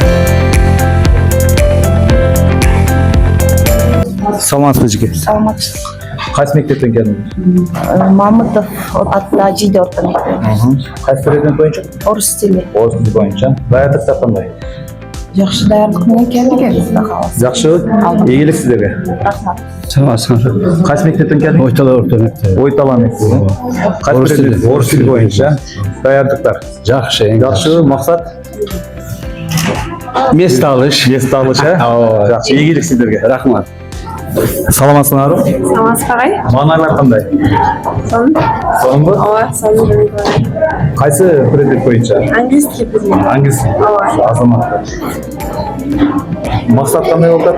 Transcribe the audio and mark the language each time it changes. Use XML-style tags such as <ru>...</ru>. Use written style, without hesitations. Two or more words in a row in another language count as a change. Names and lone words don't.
<ky>Саламатсызбы? Саламатчылык. Кайсы мектептен келдиңиз? Мамутов атындагы Жиде орто мектеби. Кайсы предмет боюнча? Орус тили. Орус тили боюнча. Даярдыктар кандай? Жакшы даярдык менен келдик Кудай кааласа.</ky> <kk>Жақсы, ийгилик сіздерге. Қайсы мектептен келдің? Ойтала орта мектеп. Ойтала мектебі. Қайсы предмет? Орыс тілі бойынша. Даярдықтар. Жақсы. Жақсы, мақсат?</kk> <ky>Мест алыш.</ky> <kk>Мест алыш, Жақсы, ийгилик сіздерге. Рахмат.</kk> <ky>Саламатсыңар? Саламатсыз агай. Маанайлар кандай? Сонун бу? Ооба, сонун жөнүндө. Кайсы предмет боюнча? Англис тили предмет. Англис. Азамат. Мақсат кандай болду?</ky>